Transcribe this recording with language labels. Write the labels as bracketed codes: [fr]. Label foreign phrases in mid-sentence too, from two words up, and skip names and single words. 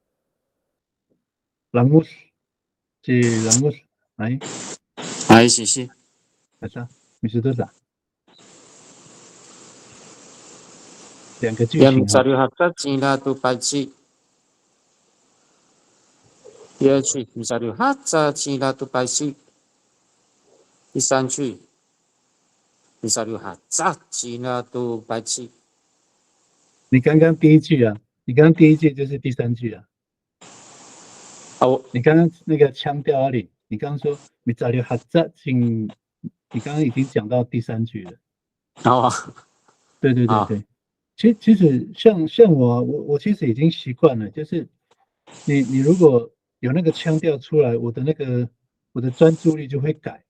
[zh] 朗姆斯，朗姆斯，来，谢谢。好的，你是多少？两个句型 [ssf] 哈。第二句 misaru haza cina tu paisi，第三句 misaru haza cina tu paisi。 [zh] 你刚刚第一句啊， 你刚刚第一句就是第三句啊。我你刚刚那个腔调哪里？你刚刚说米扎流哈扎进，你刚刚已经讲到第三句了。啊，对对对对，其实像我其实已经习惯了，就是你如果有那个腔调出来，我的专注力就会改。